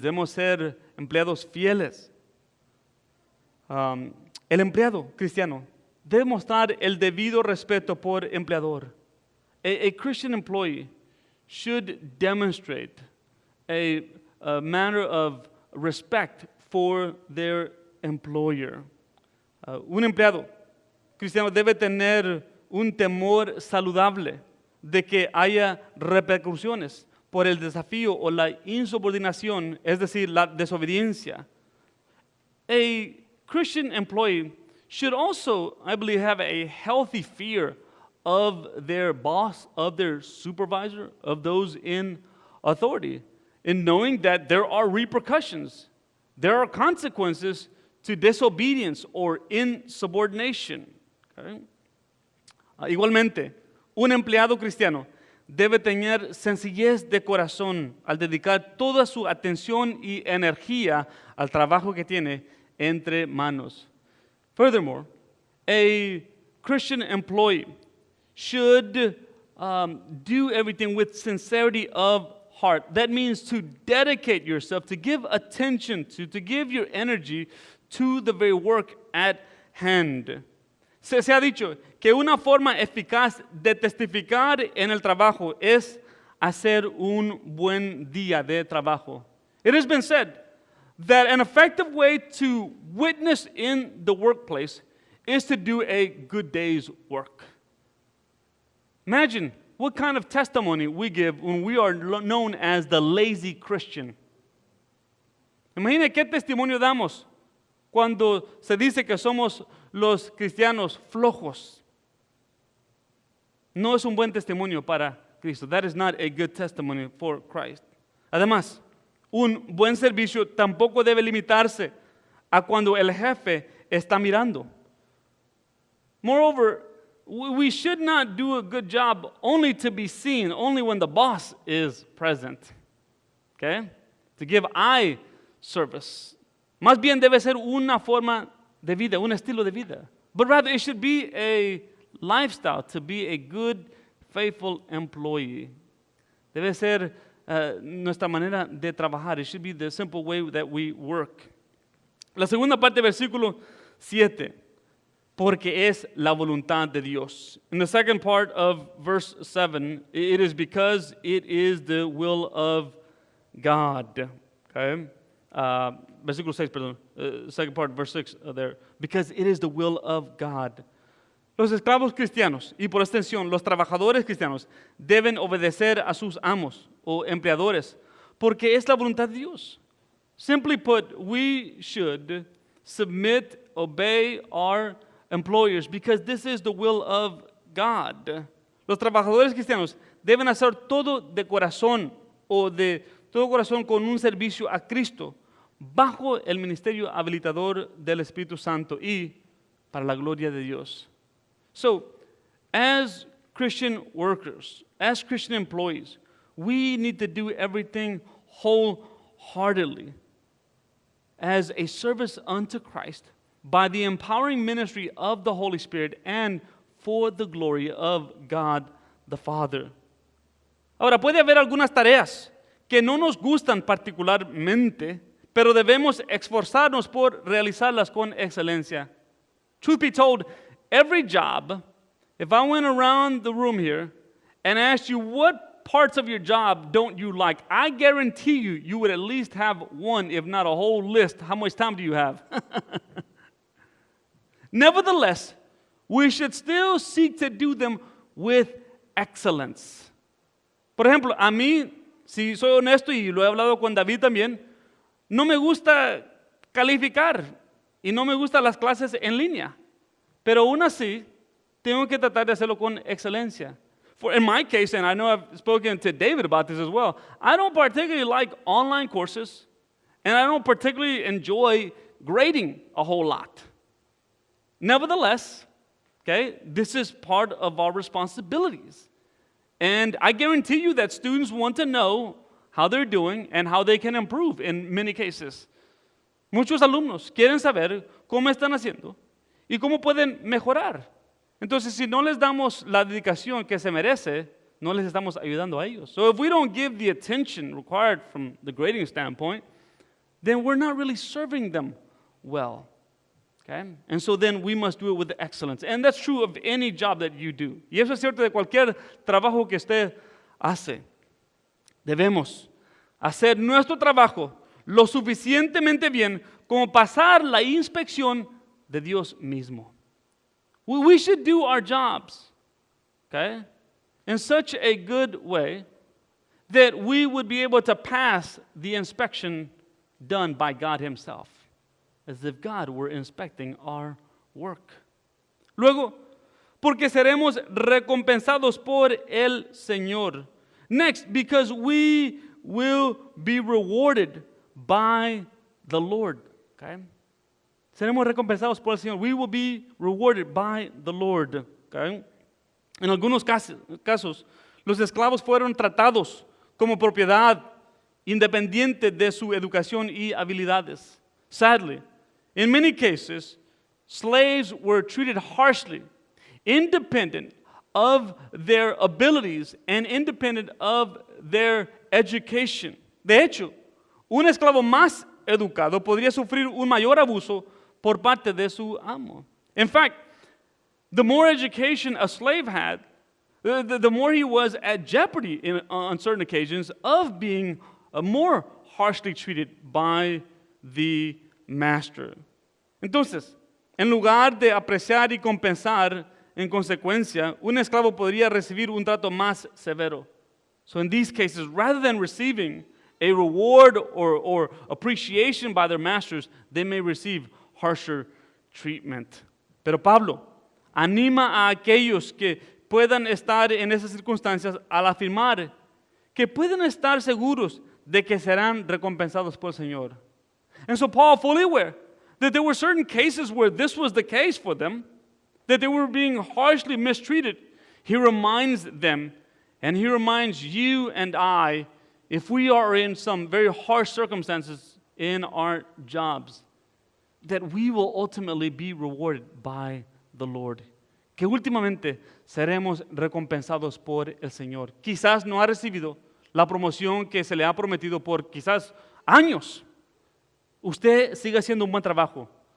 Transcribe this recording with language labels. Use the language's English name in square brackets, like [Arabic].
[Spanish] Debemos ser empleados fieles. El empleado cristiano debe mostrar el debido respeto por empleador. [English] A Christian employee should demonstrate a manner of respect for their employer. [Spanish] Un empleado cristiano debe tener un temor saludable de que haya repercusiones por el desafío o la insubordinación, es decir, la desobediencia. [English] A Christian employee should also, I believe, have a healthy fear of their boss, of their supervisor, of those in authority, in knowing that there are repercussions, there are consequences to disobedience or insubordination. Okay? [Spanish] Igualmente, un empleado cristiano debe tener sencillez de corazón al dedicar toda su atención y energía al trabajo que tiene entre manos. [English] Furthermore, a Christian employee should do everything with sincerity of heart. That means to dedicate yourself, to give attention to give your energy to the very work at hand. [Spanish] Se ha dicho que una forma eficaz de testificar en el trabajo es hacer un buen día de trabajo. [English] It has been said that an effective way to witness in the workplace is to do a good day's work. Imagine what kind of testimony we give when we are known as the lazy Christian. [Spanish] Imagine qué testimonio damos cuando se dice que somos los cristianos flojos. No es un buen testimonio para Cristo. [English] That is not a good testimony for Christ. [Spanish] Además, un buen servicio tampoco debe limitarse a cuando el jefe está mirando. [English] Moreover, we should not do a good job only to be seen, only when the boss is present. Okay? To give eye service. [Spanish] Más bien debe ser una forma de vida, un estilo de vida. [English] But rather it should be a lifestyle to be a good, faithful employee. [Spanish] Debe ser nuestra manera de trabajar. [English] It should be the simple way that we work. [Spanish] La segunda parte del versículo 7. Porque es la voluntad de Dios. [English] In the second part of verse 7, it is because it is the will of God. Okay? [Spanish] Versículo 6, perdón. [English] Second part, verse 6 there. Because it is the will of God. [Spanish] Los esclavos cristianos y por extensión los trabajadores cristianos deben obedecer a sus amos o empleadores porque es la voluntad de Dios. [English] Simply put, we should submit, obey our employers because this is the will of God. [Spanish] Los trabajadores cristianos deben hacer todo de corazón o de todo corazón con un servicio a Cristo bajo el ministerio habilitador del Espíritu Santo y para la gloria de Dios. [English] So, as Christian workers, as Christian employees, we need to do everything wholeheartedly as a service unto Christ by the empowering ministry of the Holy Spirit and for the glory of God the Father. [Spanish] Ahora, puede haber algunas tareas que no nos gustan particularmente, pero debemos esforzarnos por realizarlas con excelencia. [English] Truth be told, every job, if I went around the room here and asked you what parts of your job don't you like, I guarantee you would at least have one, if not a whole list. How much time do you have? Nevertheless, we should still seek to do them with excellence. [Spanish] Por ejemplo, a mí, si soy honesto y lo he hablado con David también, no me gusta calificar y no me gustan las clases en línea. Pero aún así, tengo que tratar de hacerlo con excelencia. [English] In my case, and I know I've spoken to David about this as well, I don't particularly like online courses, and I don't particularly enjoy grading a whole lot. Nevertheless, okay, this is part of our responsibilities. And I guarantee you that students want to know how they're doing and how they can improve in many cases. [Spanish] Muchos alumnos quieren saber cómo están haciendo y cómo pueden mejorar. Entonces, si no les damos la dedicación que se merece, no les estamos ayudando a ellos. [English] So if we don't give the attention required from the grading standpoint, then we're not really serving them well. Okay? And so then we must do it with excellence. And that's true of any job that you do. [Spanish] Y eso es cierto de cualquier trabajo que usted hace. Debemos hacer nuestro trabajo lo suficientemente bien como pasar la inspección de Dios mismo. [English] We should do our jobs, okay, in such a good way that we would be able to pass the inspection done by God Himself, as if God were inspecting our work. [Spanish] Luego, porque seremos recompensados por el Señor. [English] Next, because we will be rewarded by the Lord, okay? [Spanish] Seremos recompensados por el Señor. [English] We will be rewarded by the Lord. Okay? [Spanish] En algunos casos, los esclavos fueron tratados como propiedad independiente de su educación y habilidades. [English] Sadly, in many cases, slaves were treated harshly, independent of their abilities and independent of their education. [Spanish] De hecho, un esclavo más educado podría sufrir un mayor abuso por parte de su amo. [English] In fact, the more education a slave had, the more he was at jeopardy on certain occasions of being more harshly treated by the master. [Spanish] Entonces, en lugar de apreciar y compensar en consecuencia, un esclavo podría recibir un trato más severo. [English] So in these cases, rather than receiving a reward or appreciation by their masters, they may receive harsher treatment. [Spanish] Pero Pablo anima a aquellos que puedan estar en esas circunstancias al afirmar que pueden estar seguros de que serán recompensados por el Señor. [English] And so Paul, fully aware that there were certain cases where this was the case for them, that they were being harshly mistreated, he reminds them, and he reminds you and I, if we are in some very harsh circumstances in our jobs, that we will ultimately be rewarded by the Lord. [Spanish] Que últimamente seremos recompensados por el Señor. Quizás no ha recibido la promoción que se le ha prometido por quizás años. Usted sigue haciendo un buen trabajo.